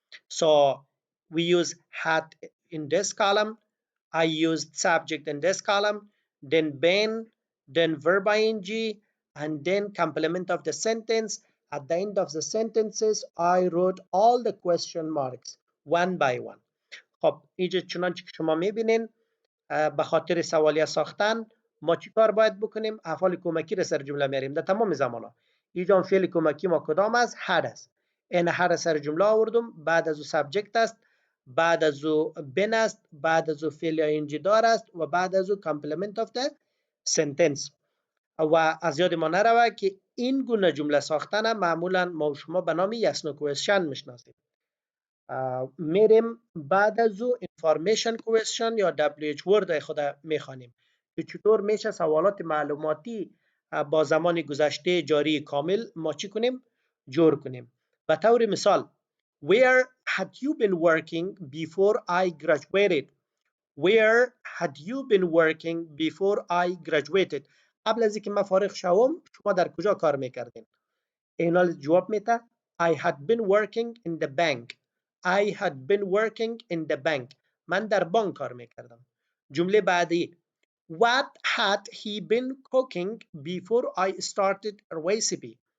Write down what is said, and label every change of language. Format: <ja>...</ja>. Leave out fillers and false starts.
<en>So we use had in this column, I used subject in this column, then been, then verb ing, and then complement of the sentence. At the end of the sentences, I wrote all the question marks one by one.</en> <fa>خب اینجا چنانچه که شما میبینین به خاطر سوالیه ساختن ما چیکار باید بکنیم؟ افعال کمکی را سر جمله میاریم در تمام زمانا. اینجا فعل کمکی ما کدام است؟ had است. این had سر جمله آوردم، بعد از او سابجکت است، بعد از او بن است، بعد از او فعل انجی دار است و بعد از او</fa> <en>Complement of the sentence.</en> <fa>و از یاد ما نروه که این گونه جمله ساختن معمولا ما و شما به نام</fa> <en>yes no question</en> <fa>میشناسیم. میریم بعد از او information question یا WH word خود میخوانیم که چطور میشه سوالات معلوماتی با زمان گذشته جاری کامل ما چی کنیم؟ جور کنیم. به طور مثال</fa> <en>Where had you been working before I graduated? Where had you been working before I graduated?</en> <fa>قبل از اینکه من فارغ شوم شما در کجا کار میکردین؟ اینا جواب میده</fa> <en>I had been working in the bank. I had been working in the bank.</en> <fa>من در بانک کار میکردم. جمله بعدی</fa> <en>What had he been cooking before I started a recipe?</en>